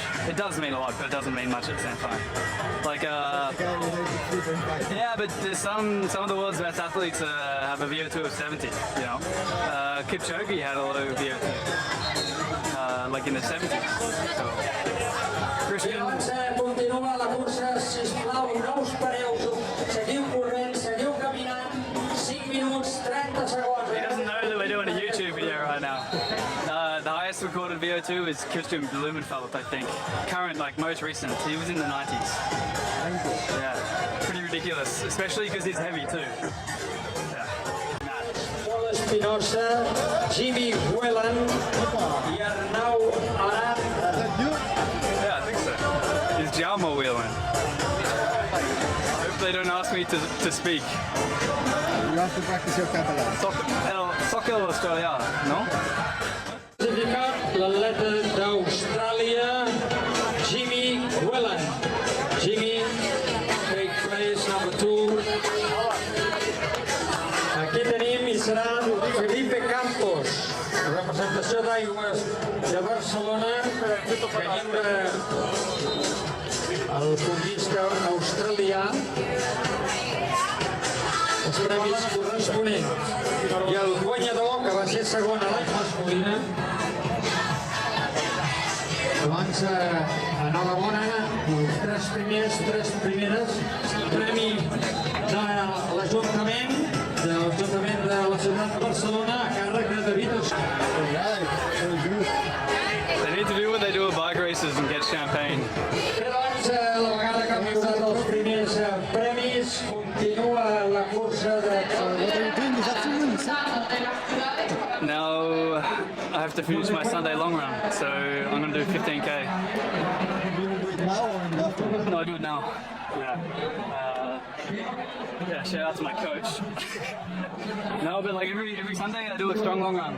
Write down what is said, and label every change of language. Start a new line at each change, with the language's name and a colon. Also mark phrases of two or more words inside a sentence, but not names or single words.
English: It does mean a lot, but it doesn't mean much at the same time. Like, yeah, but there's some of the world's best athletes have a VO2 of 70. You know, Kipchoge had a low VO2, like in the 70s. So, Christian.
Catalan: Continua la cursa, sisplau, no us pareu, seguiu corrent, seguiu caminant, 5 minuts, 30 segons.
English: He doesn't know that we're doing a YouTube video right now. The highest recorded VO2 is Christian Blumenfeld, I think. Current, like most recent. He was in the 90s. Yeah, pretty ridiculous, especially because he's heavy too. Yeah.
Catalan: Paul Espinosa, Jimmy Whelan, i Arnau Aran.
English: Yeah, I think so. It's Jaume Whelan. I hope they don't ask me to speak. You have to practice your Catalan.
Catalan: Soccer Australia, no? Classificat l'atleta d'Austràlia, Jimmy Whelan.
English: Jimmy, take place number 2.
Catalan: Aquí tenim i serà Felipe Campos, representació d'Aigües de Barcelona, que lliura el fondista australià els premis corresponents. I el guanyador, que va ser segon a l'any masculina, doncs enhorabona, els 3 primeres, premi de l'Ajuntament de la ciutat de Barcelona a càrrec de David
English: They need to do what they do at bike races and get champagne.
Catalan: Doncs, la vegada que han lliurat els primers premis, continua la cursa de...
English: Now I have to finish my Sunday long run, so I'm going to do 15k. No, I do it now. Yeah. Yeah, shout out to my coach. No, but like every Sunday I do a strong long run.